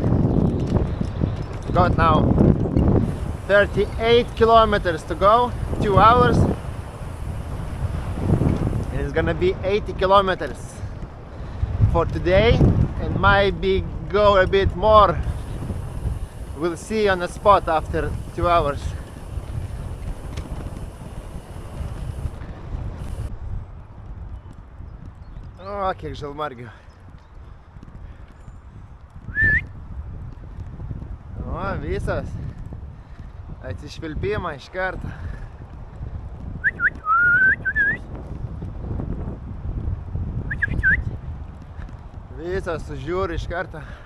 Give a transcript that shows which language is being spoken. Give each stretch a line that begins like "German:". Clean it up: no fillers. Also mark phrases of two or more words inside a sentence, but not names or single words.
English: Got now 38 kilometers to go, 2 hours. And it's gonna be 80 kilometers for today, and might be go a bit more. We'll see on the spot after 2 hours.
Lithuanian: O, kiek žalmargių. O, visas. Atsišvilpimą iš karto. Visas sužiūri iš karto.